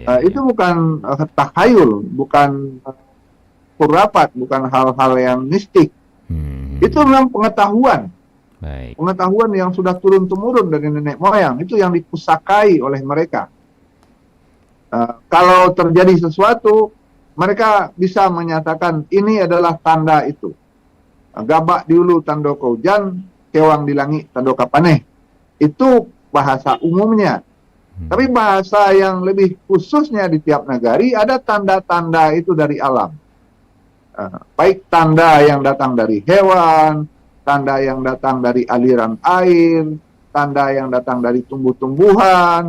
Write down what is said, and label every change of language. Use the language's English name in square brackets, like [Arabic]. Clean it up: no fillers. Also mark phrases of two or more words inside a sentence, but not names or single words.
[Indonesian] Itu bukan takhayul, bukan khurapat, bukan hal-hal yang mistik. Itu memang pengetahuan. Baik. Pengetahuan yang sudah turun-temurun dari nenek moyang. Itu yang dipusakai oleh mereka. Kalau terjadi sesuatu, mereka bisa menyatakan ini adalah tanda itu. [Minangkabau] Gabak diulu tando kaujan, kewang di langit tando kapaneh. [Indonesian] Itu bahasa umumnya. Tapi bahasa yang lebih khususnya di tiap negari ada tanda-tanda itu dari alam. Baik tanda yang datang dari hewan, tanda yang datang dari aliran air, tanda yang datang dari tumbuh-tumbuhan.